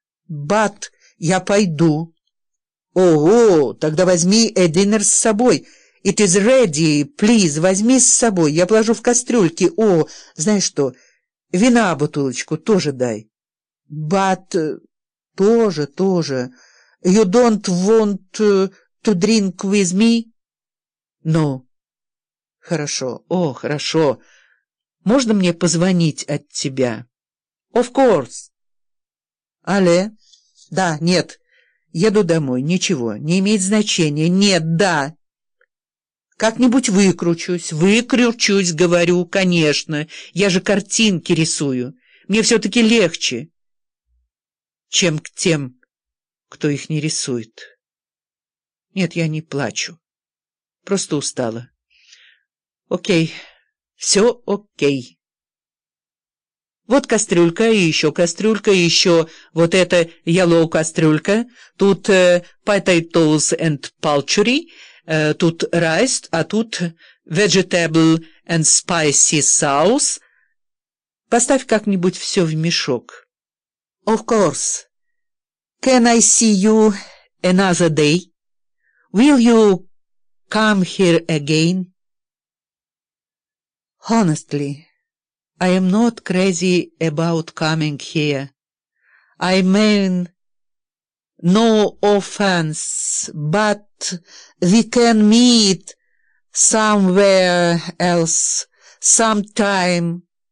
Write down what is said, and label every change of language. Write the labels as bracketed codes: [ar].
[ru] But я пойду. Ого, тогда возьми a dinner с собой. [en] It is ready. Please, [ru] возьми с собой. Я положу в кастрюльки. О, знаешь что, вина бутылочку тоже дай. But тоже. [en] You don't want to drink with me? [ru] No. Хорошо. О, хорошо. Можно мне позвонить от тебя? [en] Of course. [ru] Але? Да, нет. Еду домой. Ничего. Не имеет значения. Нет, да. Как-нибудь выкручусь. Выкручусь, говорю, конечно. Я же картинки рисую. Мне все-таки легче, чем к тем, кто их не рисует. Нет, я не плачу. Просто устала. Окей. Все окей. Вот кастрюлька, и еще кастрюлька, и еще вот эта yellow кастрюлька. Тут [en] potatoes and poultry. Тут rice, [ru] а тут [en] vegetable and spicy sauce. [ru] Поставь как-нибудь все в мешок. [en] Of course. Can I see you another day? Will you come here again? Honestly, I am not crazy about coming here. I mean, no offense, but we can meet somewhere else, sometime.